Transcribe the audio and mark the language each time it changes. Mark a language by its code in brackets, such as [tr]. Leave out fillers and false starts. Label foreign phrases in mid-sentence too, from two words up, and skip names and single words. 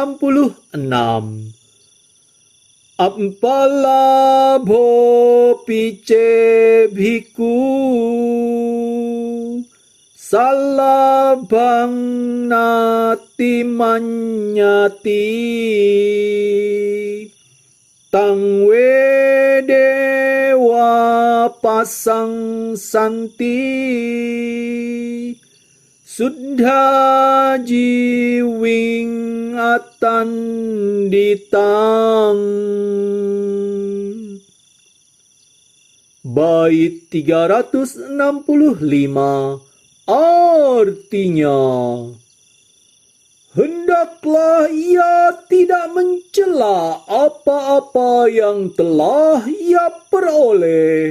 [pi] Appalabho pice bhikkhu salabhang nati manyati tang wedewa pasang santi Suddha jiwing atanditang. [id] Bait 365 artinya, hendaklah ia tidak mencela apa-apa yang telah ia peroleh.